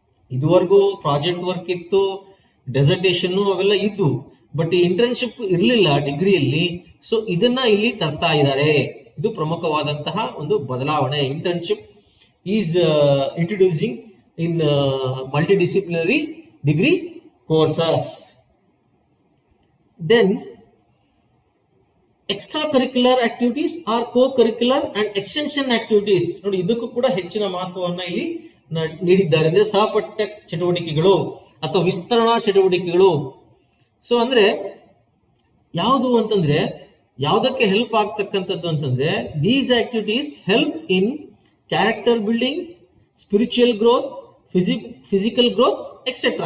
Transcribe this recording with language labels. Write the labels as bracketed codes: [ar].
[kn] ಇದುವರೆಗೂ project work ಇತ್ತು, dissertation ಅವೆಲ್ಲ ಇದ್ದು, ಬಟ್ ಇಂಟರ್ನ್ಶಿಪ್ ಇರಲಿಲ್ಲ ಡಿಗ್ರಿಯಲ್ಲಿ. ಸೊ ಇದನ್ನ ಇಲ್ಲಿ ತರ್ತಾ ಇದ್ದಾರೆ. ಇದು ಪ್ರಮುಖವಾದಂತಹ ಒಂದು ಬದಲಾವಣೆ. [en] Internship is introducing in multidisciplinary degree courses. Then extracurricular activities or co-curricular and extension activities. [kn] ನೋಡಿ, ಇದಕ್ಕೂ ಕೂಡ ಹೆಚ್ಚಿನ ಮಹತ್ವವನ್ನು ಇಲ್ಲಿ ನೀಡಿದ್ದಾರೆ. ಅಂದ್ರೆ ಸಹಪಠ್ಯ ಚಟುವಟಿಕೆಗಳು ಅಥವಾ ವಿಸ್ತರಣಾ ಚಟುವಟಿಕೆಗಳು. ಸೊ ಅಂದ್ರೆ ಯಾವುದು ಅಂತಂದ್ರೆ ಯಾವುದಕ್ಕೆ ಹೆಲ್ಪ್ ಆಗ್ತಕ್ಕಂಥದ್ದು ಅಂತಂದ್ರೆ, [en] These activities help in character building, spiritual growth, physical growth etcetera.